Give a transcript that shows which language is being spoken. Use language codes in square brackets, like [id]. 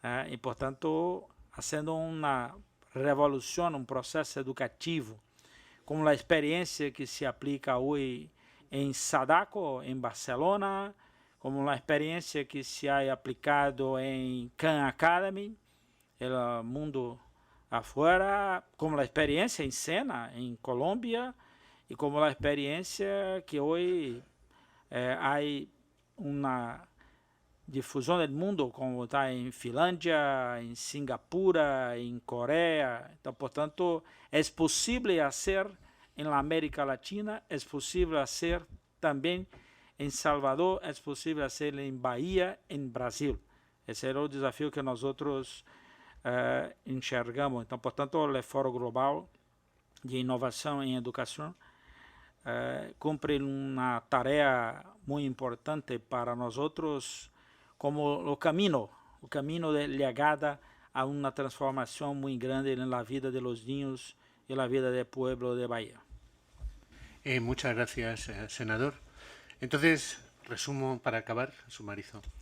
[pt] E, portanto, fazendo uma revolução, um processo educativo, como a experiência que se aplica hoje em Sadako, em Barcelona, como a experiência que [es] se ha aplicado [pt] em Khan Academy, [es] el mundo afuera, como la experiencia en Sena, en Colombia, y como la experiencia que hoy hay una difusión del mundo, como está en Finlandia, en Singapur, en Corea. Entonces, por tanto, es posible hacer en la América Latina, es posible hacer también en Salvador, es posible hacer en Bahía, en Brasil. Ese era el desafío que nosotros [pt] enxergamos. Então, portanto, o Fórum Global de Inovação em Educação cumpre uma tarefa muito importante para nós como o caminho de [es] llegada [pt] a uma transformação muito grande na vida [es] de los niños y la vida del pueblo de Bahía. Muchas gracias, senador. Entonces, resumo para acabar, sumarizo.